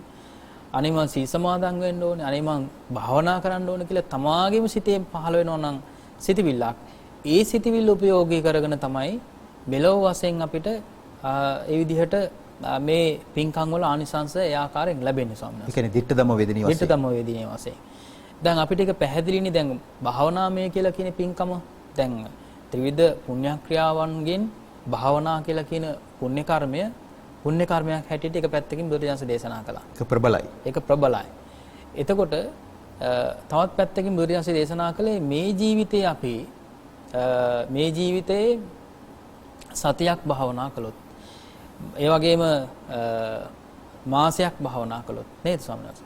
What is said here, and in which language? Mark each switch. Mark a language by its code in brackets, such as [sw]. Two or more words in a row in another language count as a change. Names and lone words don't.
[si] අනේ මම සීල් සමාදන් වෙන්න ඕනේ. අනේ මම භාවනා කරන්න ඕනේ කියලා තමාගේම සිතේ පහළ වෙනවා නම් සිතවිල්ලක්. ඒ සිතවිල්ල උපයෝගී කරගෙන තමයි මෙලොව වශයෙන් අපිට ඒ විදිහට මේ පින්කම් වල ආනිසංස ඒ ආකාරයෙන් ලැබෙන්නේ ස්වාමීන් වහන්සේ. ඒ කියන්නේ [pi] ditta dhamma vedini [si] වශයෙන්. [pi] ditta dhamma vedini වශයෙන්. [si] දැන් අපිට ඒක පැහැදිලිනේ දැන් භාවනාමය කියලා කියන පින්කම දැන් ත්‍රිවිධ පුණ්‍යක්‍රියාවන්ගෙන් භාවනා කියලා කියන පුණ්‍ය කර්මයක් හැටියට එක පැත්තකින් බුදුරජාණන් දේශනා කළා. ඒක ප්‍රබලයි. ඒක ප්‍රබලයි. එතකොට තවත් පැත්තකින් බුදුරජාණන් දේශනා කළේ මේ ජීවිතේ අපි මේ ජීවිතේ සතියක් භාවනා කළොත් ඒ වගේම මාසයක් භාවනා කළොත් නේද ස්වාමීන් වහන්සේ?